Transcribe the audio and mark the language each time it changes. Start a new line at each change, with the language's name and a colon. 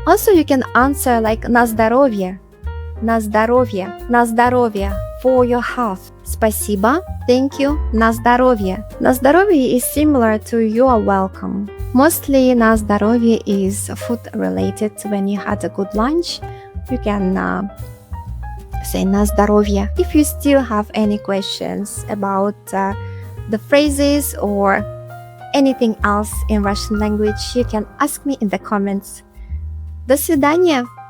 English: Also, you can answer like
Russian: на здоровье, на здоровье,
English: for your health.
Russian: Спасибо,
English: thank you,
Russian: на здоровье. На здоровье
English: is similar to you are welcome. Mostly
Russian: на здоровье
English: is food related. When you had a good lunch, you can say
Russian: на здоровье.
English: If you still have any questions about the phrases or anything else in Russian language, you can ask me in the comments.
Russian: До свидания.